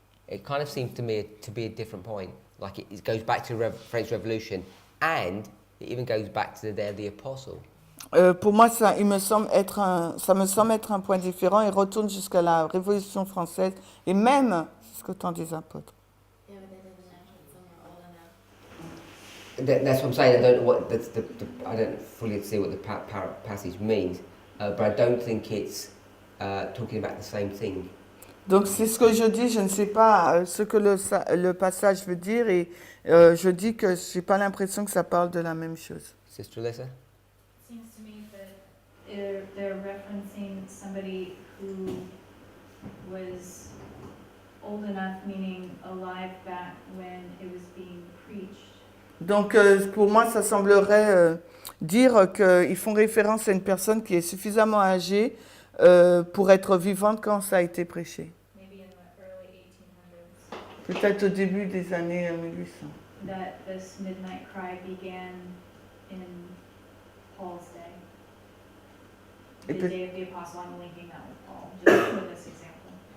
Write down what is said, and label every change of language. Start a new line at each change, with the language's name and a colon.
English: It kind of seems to me to be a different point. Like it goes back to the French Revolution, and it even goes back to the day of the apostle.
French: Pour moi, ça me semble être un point différent et retourne jusqu'à la Révolution française et même jusqu'au temps des apôtres.
English: Yeah, but they didn't mention some are old enough. That's what I'm saying. I don't know what I don't fully see what the passage means, but I don't think it's talking about the same thing.
French: Donc c'est ce que je dis, je ne sais pas ce que le passage veut dire et je dis que je n'ai pas l'impression que ça parle de la même chose.
English: Sister Alyssa? Seems to me that they're referencing somebody who was old enough, meaning alive back when it was being preached.
French: Donc pour moi, ça semblerait dire qu'ils font référence à une personne qui est suffisamment âgée pour être vivante quand ça a été prêché.
English: Maybe in the early 1800s.
French: Peut-être au début des années 1800.
English: that this midnight cry began in Paul's day.
French: Et
English: The
French: peut-
English: day of the apostle, I'm linking that with Paul, just for this example.